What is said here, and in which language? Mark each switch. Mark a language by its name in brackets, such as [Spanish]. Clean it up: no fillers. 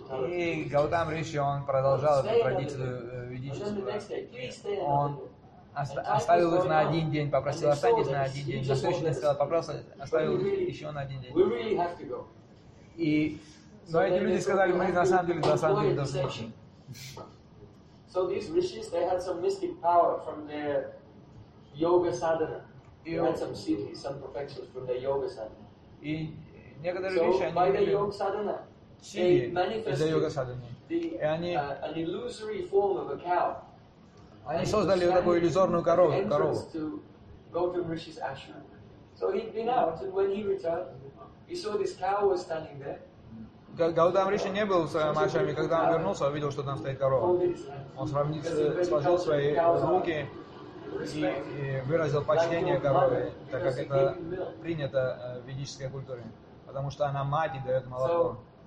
[Russian] И Гаутам Риши, он продолжал эту традицию ведическую. Он оставил их на один день, попросил остаться на один день. На следующий день сказал, попросил, оставил их еще на один день. Но эти люди сказали, мы на самом деле должны идти. [English] So these rishis, they had some mystic power from their yoga sadhana. They had some siddhis, some perfections from their yoga sadhana. So by their yoga sadhana, they manifested the an illusory form of a cow. [Russian] Они создали такую иллюзорную корову. [English] Entrance to Gautam Rishi's ashram. So he'd been out, and when he returned, he saw this cow was standing there. [Russian] Гаутам Риши не был в своем ашраме, когда он вернулся, увидел, что там стоит корова. Он сложил свои руки и выразил почтение корове, так как это принято в ведической культуре, потому что она мать и дает молоко.